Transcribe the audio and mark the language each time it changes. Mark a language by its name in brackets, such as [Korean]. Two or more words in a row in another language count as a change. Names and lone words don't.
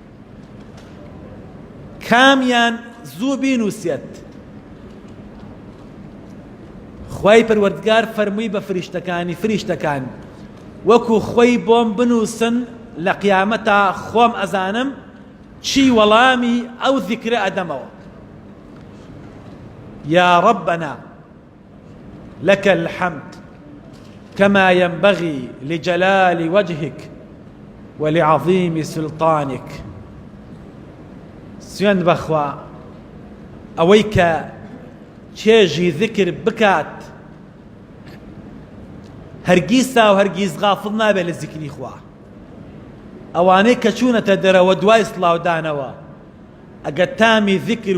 [Central Kurdish] کامیان زوو بینووسێت خوای پەروەردگار فەرمووی بە فریشتەکان وەکو خۆی بۆم بنووسن لە قیامەتا خۆم ئەزانم چی وەڵامی ئەو ذیکرە ئەدەمەوە [Arabic] يا ربنا لك الحمد كما ينبغي لجلال وجهك ولعظيم سلطانك [Central Kurdish] سوێند بەخوا ئەوەی کە چێژی ذکر بکات هەرگیز تا و هەرگیز غافڵ نابێت لە ذیکری خوا ئەوانەی کە چوونەتە دەرەوە دوای سڵاودانەوە ئەگەر تامی ذکر